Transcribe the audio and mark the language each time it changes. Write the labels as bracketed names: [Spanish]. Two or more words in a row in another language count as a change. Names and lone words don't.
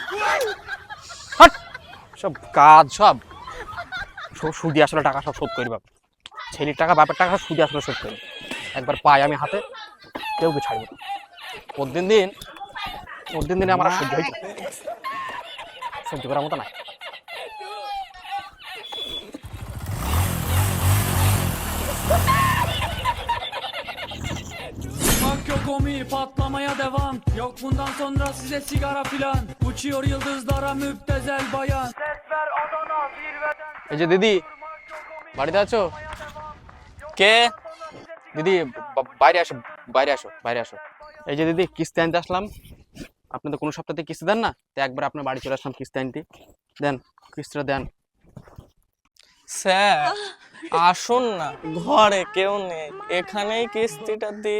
[Bangla] হট, সব কাজ সব সুদি আসলে টাকা সব শোধ করি। বাবা ছেলের টাকা, বাপের টাকা সুদি আসলে শোধ করি। একবার পাই আমি হাতে, কেউ কি ছাড়বো না। দিন আমার আর সহ্য হয়েছে, সহ্য করার মতো না। [Turkish] Bak yok omi patlamaya devam. Yok bundan sonra size sigara filan. Uçuyor yıldızlara müptezel bayan. Ses ver Adana zirveden. [Bangla] এই যে দিদি, বাড়িতে আছো? কে? দিদি বাইরে আসো, বাইরে আসো, বাইরে আসো। এই যে দিদি, কিস্তি আনতে আসলাম। আপনি তো কোনো সপ্তাহে কিস্তি দেন না, তো একবার আপনার বাড়ি চলে আসলাম কিস্তি আনতে। দেন কিস্তিটা দেন। স্যার আসুন না, ঘরে কেউ নেই, এখানেই কিস্তিটা দেই।